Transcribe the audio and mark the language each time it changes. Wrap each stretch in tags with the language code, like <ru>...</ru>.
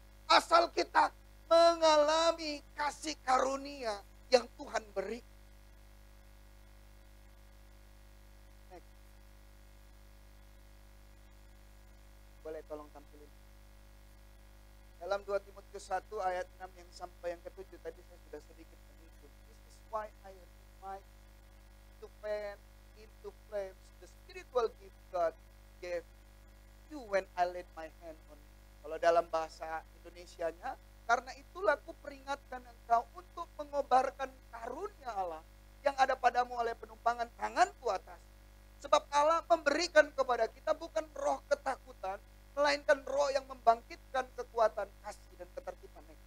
<id>Asal kita mengalami kasih karunia yang Tuhan beri. Boleh tolong tampilin. Dalam 2 Timotius 1 ayat 6 yang sampai yang ke-7 tadi saya sudah sedikit menyinggung.</id> <en>This is why I remind to fan into flames the spiritual gift God gave you when I laid my hand on you.</en> <id>Kalau dalam bahasa Indonesianya, karena itulah aku peringatkan engkau untuk mengobarkan karunia Allah yang ada padamu oleh penumpangan tanganku atas. Sebab Allah memberikan kepada kita bukan roh ketakutan, melainkan roh yang membangkitkan kekuatan, kasih, dan ketertiban.</id>